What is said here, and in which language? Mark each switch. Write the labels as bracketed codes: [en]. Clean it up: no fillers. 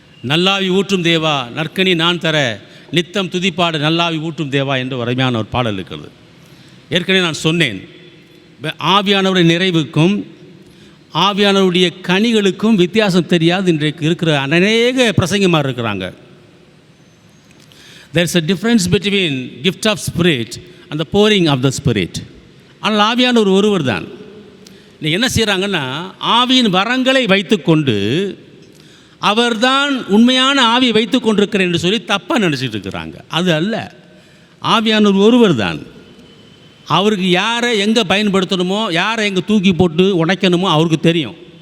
[ta] நல்லாவி ஊற்றும் தேவா நற்கனி நான் தர நித்தம் துதிப்பாடு நல்லாவி ஊற்றும் தேவா என்று அருமையான ஒரு பாடல் இருக்கிறது. ஏற்கனவே நான் சொன்னேன், ஆவியானவருடைய நிறைவுக்கும் ஆவியானவருடைய கனிகளுக்கும் வித்தியாசம் தெரியாது இன்றைக்கு இருக்கிற அநேக பிரசங்கமாக இருக்கிறாங்க. [en] There is a difference between gift of spirit and the pouring of the spirit. [ta] ஆனால் ஆவியானவர் ஒருவர் தான். நீங்கள் என்ன செய்கிறாங்கன்னா, ஆவியின் வரங்களை வைத்துக்கொண்டு அவர்தான் உண்மையான ஆவியை வைத்து கொண்டிருக்கிறேன் என்று சொல்லி தப்பாக நினச்சிட்டு இருக்கிறாங்க. அது அல்ல, ஆவியானவர் ஒருவர் தான். அவருக்கு யாரை எங்கே பயன்படுத்தணுமோ, யாரை எங்கே தூக்கி போட்டு உடைக்கணுமோ அவருக்கு தெரியும்.